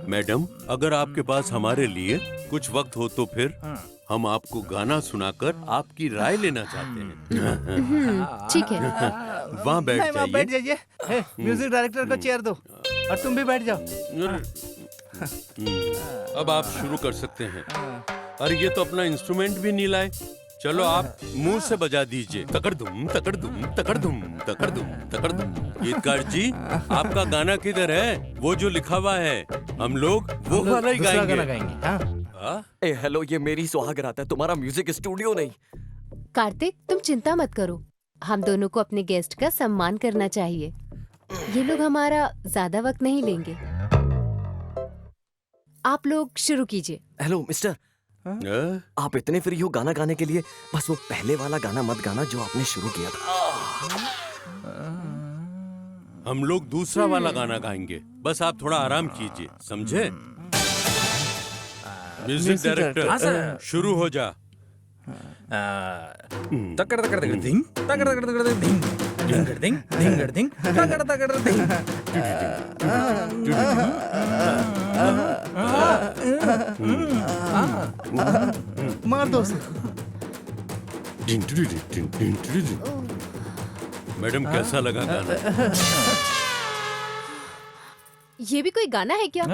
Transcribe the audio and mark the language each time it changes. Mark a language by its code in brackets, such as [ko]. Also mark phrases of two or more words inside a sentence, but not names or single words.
[hi] मैडम अगर आपके पास हमारे लिए कुछ वक्त हो तो फिर हम आपको गाना सुनाकर आपकी राय लेना चाहते हैं। ठीक है। वहाँ बैठ जाइए। जाइए। म्यूजिक डायरेक्टर को चेयर दो और तुम भी बैठ जाओ। अब आप शुरू कर सकते हैं। अरे ये तो अपना इंस्ट्रूमेंट भी नहीं लाए। चलो आप मुंह से बजा दीजिए। तकड़ दुम तकड़ दुम तकड़ दुम तकड़ दुम तकड़ दुम। गीतकार जी, आपका गाना किधर है? वो जो लिखा हुआ है, हम लोग वो वाला ही दूसरा गाना गाएंगे। हाँ? ए हेलो, ये मेरी सुहाग रात है, तुम्हारा म्यूजिक स्टूडियो नहीं। कार्तिक, तुम चिंता मत करो। हम दोनों को अपने गेस्ट का सम्मान करना चाहिए। ये लोग हमारा ज्यादा वक्त नहीं लेंगे। आप लोग शुरू कीजिए। हेलो मिस्टर, आप इतने फ्री हो गाना गाने के लिए? बस वो पहले वाला गाना मत गाना जो आपने शुरू किया था। हम लोग दूसरा वाला गाना गाएंगे, बस आप थोड़ा आराम कीजिए, समझे? म्यूजिक डायरेक्टर शुरू हो जा। तकड़ तकड़ तकड़ धिंग, तकड़ तकड़ तकड़ धिंग, धिंगड़ धिंग, धिंगड़ धिंग, तकड़ तकड़ धिंग। मार दो उसे। मैडम कैसा लगा गाना? ये भी कोई गाना है क्या?